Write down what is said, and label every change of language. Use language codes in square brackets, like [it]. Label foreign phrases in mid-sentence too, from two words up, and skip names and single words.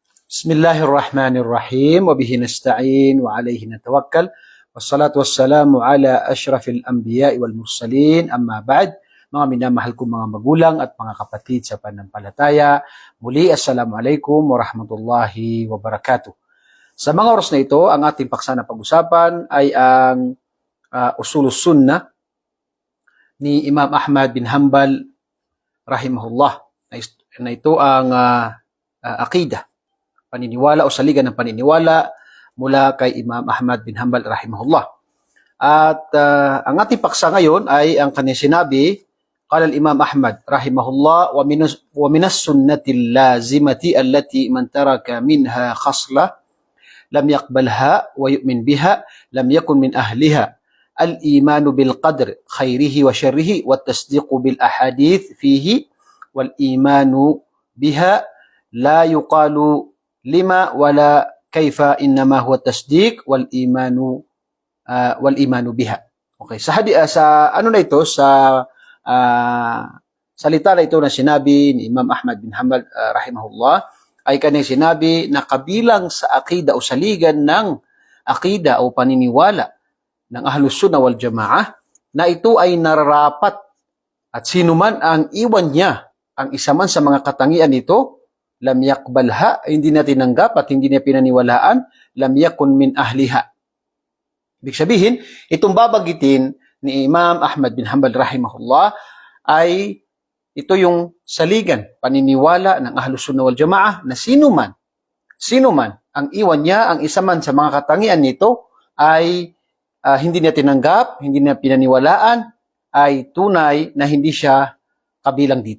[ar] بسم الله الرحمن الرحيم وبه نستعين وعليه نتوكل. والصلاة والسلام على أشرف الأنبياء والمرسلين. أما بعد. [tl] Mga minamahal kong mga magulang at mga kapatid sa pananampalataya. Muli, [ar] السلام عليكم ورحمة الله وبركاته. [tl] Sa mga oras na ito, ang ating paksa na pag-usapan ay ang [ar] أصول السنة [tl] ni Imam Ahmad bin Hanbal rahimahullah. Na ito ang aqidah, paniniwala o saligan ng paniniwala mula kay Imam Ahmad bin Hanbal rahimahullah. At ang ating paksa ngayon ay ang kanyang sinabi, [ar] قال الإمام أحمد رحمه الله و من السنة اللازمة التي من ترك منها خصلة لم يقبلها ويؤمن بها لم يكن من أهلها الإيمان بالقدر خيره وشره والتصديق بالأحاديث فيه والإيمان بها لا يقال لم ولا كيف إنما هو التصديق والإيمان بها. [tl] Okay, sa ano na ito, sa salita na ito na sinabi ni Imam Ahmad bin Hanbal rahimahullah, ay kanyang sinabi na kabilang sa akida o saligan ng akida o paniniwala ng [ar] أهل السنة والجماعة [tl] na ito ay nararapat at sino man ang iwan niya ang isa man sa mga katangian nito, [ar] لم يقبلها, [tl] hindi na tinanggap at hindi na pinaniwalaan, [ar] لم يكن من أهلها. [tl] Ibig sabihin, itong babagitin ni Imam Ahmad bin Hanbal rahimahullah ay ito yung saligan, paniniwala ng [ar] أهل السنة والجماعة [tl] na sino man ang iwan niya, ang isa man sa mga katangian nito ay hindi niya tinanggap, hindi niya pinaniwalaan, ay tunay na hindi siya kabilang dito.